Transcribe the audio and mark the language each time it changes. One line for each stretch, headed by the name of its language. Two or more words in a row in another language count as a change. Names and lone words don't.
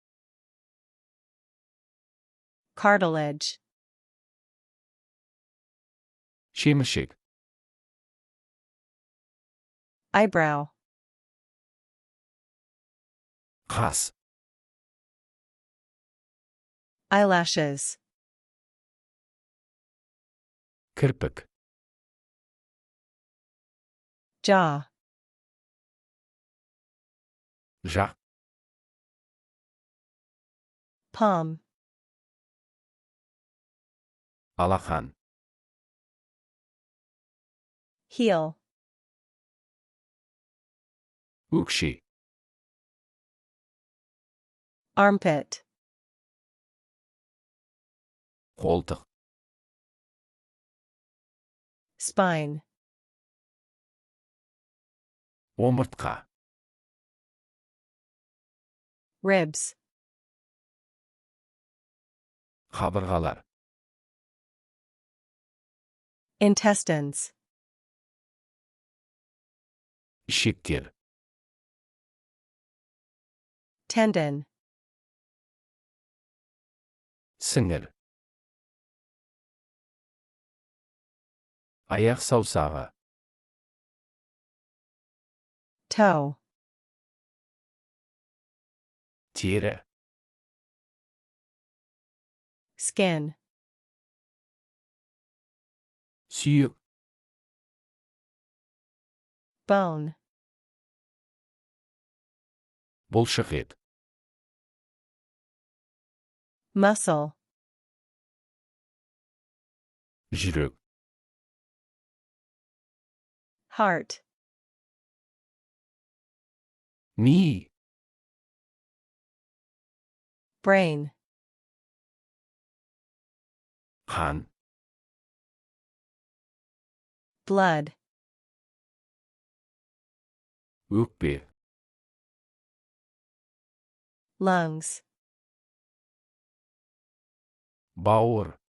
English: cartilage,
Kazakh: шеміршек,
English: eyebrow,
Kazakh: қас,
English: eyelashes,
Kazakh: кірпік,
English: jaw,
Kazakh: жақ,
English: palm,
Kazakh: алақан,
English: heel,
Kazakh: өкше,
English: armpit,
Kazakh: қолтық,
English: spine,
Kazakh: омыртқа,
English: ribs,
Kazakh: қабырғалар,
English: intestines,
Kazakh: ішектер,
English: tendon,
Kazakh: сіңір, аяқ саусағы,
English: toe,
Kazakh: тері,
English: skin,
Kazakh: сүйек,
English: bone,
Kazakh: бұлшық ет,
English: muscle,
Kazakh: жүрек,
English: heart,
Kazakh: ми,
English: brain,
Kazakh: қан,
English: blood,
Kazakh: өкпе,
English: lungs,
Kazakh: бауыр,